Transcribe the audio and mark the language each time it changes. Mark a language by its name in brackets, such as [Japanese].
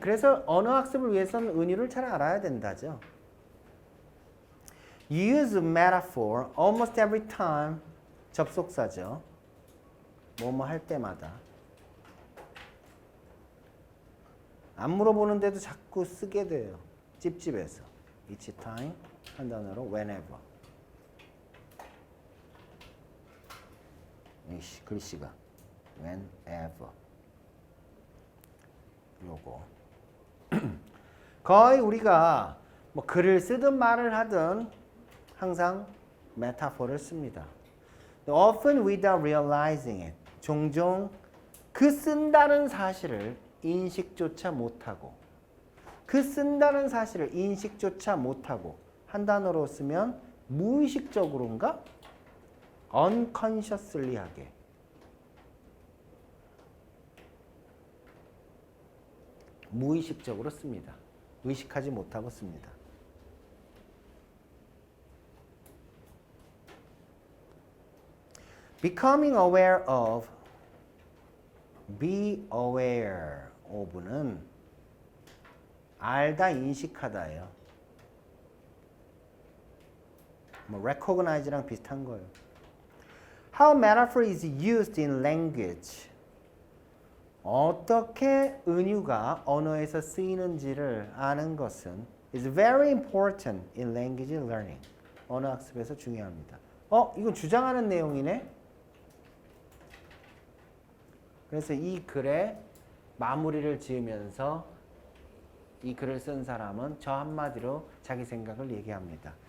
[Korean] 그래서 언어 학습을 위해서는 은유를 잘 알아야 된다죠. [English] Use metaphor almost every time. [Korean] 접속사죠. 뭐뭐 할 때마다. 안 물어보는데도 자꾸 쓰게 돼요. 찝찝해서. [English] Each time [Korean] 한 단어로 [English] whenever. [Korean] 이씨, 글씨가 whenever. 요거. 거의 우리가 뭐 글을 쓰든 말을 하든 항상 메타포를 씁니다. [English] Often without realizing it. [Korean] 종종 그 쓴다는 사실을 인식조차 못하고 그 쓴다는 사실을 인식조차 못하고 한 단어로 쓰면 무의식적으로인가? [English] unconsciously 하게. [Korean] 무의식적으로 씁니다. 의식하지 못하고 씁니다. [English] Becoming aware of, be aware of는 [Korean] 알다, 인식하다예요. 뭐 recognize랑 비슷한 거예요. [English] How metaphor is used in language. [Korean] 어떻게 은유가 언어에서 쓰이는지를 아는 것은 [English] is very important in language learning. [Korean] 언어 학습에서 중요합니다. 이건 주장하는 내용이네. 그래서 이 글에 마무리를 지으면서 이 글을 쓴 사람은 저 한마디로 자기 생각을 얘기합니다.